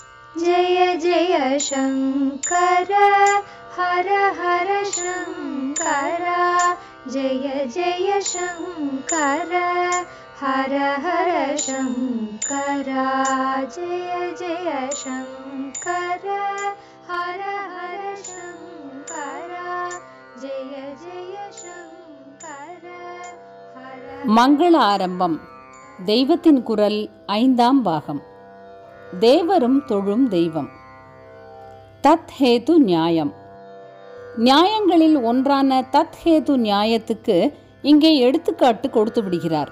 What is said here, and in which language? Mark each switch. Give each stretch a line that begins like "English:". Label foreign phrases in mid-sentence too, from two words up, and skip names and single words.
Sanskrit: जय जय शंकर हर हर शंकर जय जय शंकर हर हर शंकर जय जय शंकर हर हर शंकर जय जय शंकर हर
Tamil: மங்கள ஆரம்பம். தெய்வத்தின் குரல் 5ஆம் பாகம். தேவரும் தொழும் தெய்வம். தத் ஹேது நியாயம். நியாயங்களில் ஒன்றான தத் ஹேது நியாயத்துக்கு இங்கே எடுத்துக்காட்டு கொடுத்து விடுகிறார்.